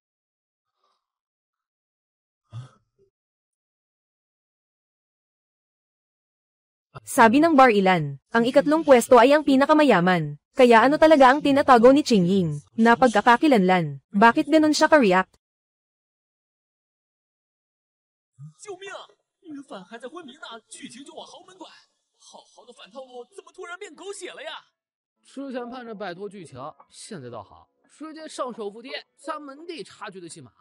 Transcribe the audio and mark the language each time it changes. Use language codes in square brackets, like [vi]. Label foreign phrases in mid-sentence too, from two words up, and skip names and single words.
[tl] Sabi ng Bar Ilan, ang ikatlong pwesto ay ang pinakamayaman. Kaya ano talaga ang tinatago ni Qingying? Na pagkakakilanlan. Bakit ganon siya ka-react? [zh] 救命！女反还在昏迷呢，剧情就往豪门拐。好好的反套路，怎么突然变狗血了呀？之前盼着摆脱剧情，现在倒好，直接上首富店砸门第差距的戏码。